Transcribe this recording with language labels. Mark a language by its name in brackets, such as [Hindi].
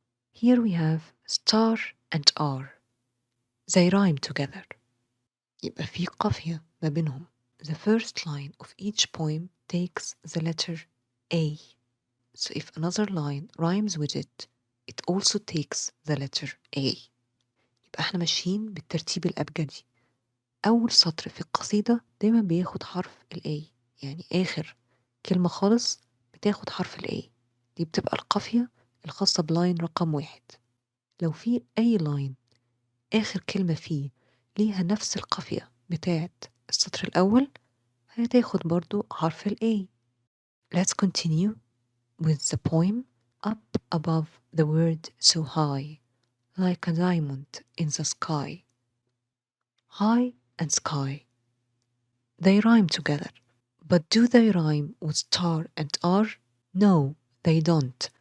[English] Here we have star and R. They rhyme together. [Arabic] يبقى في قافية ما بينهم. [English] The first line of each poem takes the letter A. So if another line rhymes with it, it also takes the letter A. [Arabic] يبقى احنا ماشيين بالترتيب الأبجدي. أول سطر في القصيدة دايما بياخد حرف ال A. يعني آخر كلمة خالص بتاخد حرف ال A. دي بتبقى القافية الخاصة بلاين رقم 1. لو في أي لاين آخر كلمة فيه ليها نفس القافية بتاعت السطر الأول هتاخد برضو حرف ال A. [English] Let's continue with the poem. Up above the word so high, like a diamond in the sky. High and sky. They rhyme together. But do they rhyme with star and R? No, they don't.